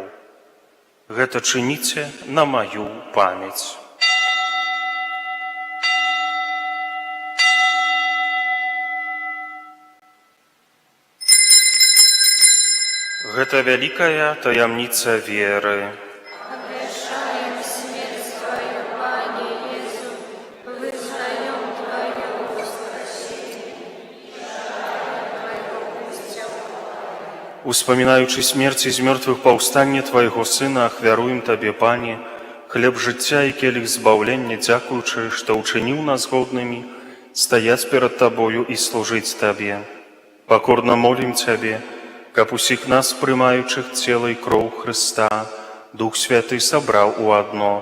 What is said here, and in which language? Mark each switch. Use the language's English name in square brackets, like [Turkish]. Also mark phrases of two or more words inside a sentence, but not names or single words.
[Belarusian] Гэта чыніце на маю памяць». Гэта вялікая таямніца веры. [Russian] Обещаем смерть Твою, Пане Иису, вызнаем Твое воскресение, Твоего пустя. [Belarusian] Успамінаючы смерці з мёртвых паўстанне Твайго Сына, ахвяруем Табе, Пане, хлеб жыцця і келіх збаўлення, дзякуючы, што ўчыніў нас годнымі стаяць перад Табою і служыць Табе. Пакорна молім Цябе, каб усіх нас, прымаючых цела і кроў Хрыста, Дух Святы сабраў у адно.